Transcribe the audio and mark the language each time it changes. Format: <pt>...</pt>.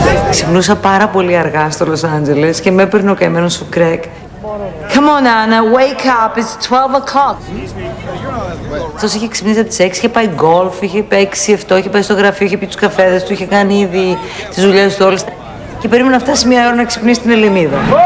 <el>Ξυπνούσα πάρα πολύ αργά στο Λος Άντζελες και με έπαιρνε ο καημένος ο Κρέκ.</el> <en>Come on, Anna, wake up, it's 12 o'clock.</en> <el>Αυτός είχε ξυπνήσει από τις 6, είχε πάει γκολφ, είχε παίξει 7, είχε πάει στο γραφείο, είχε πει τους καφέδες του, είχε κάνει ήδη τις δουλειές του όλες. Και περίμενα να φτάσει μια ώρα να ξυπνήσει την Ελληνίδα.</el>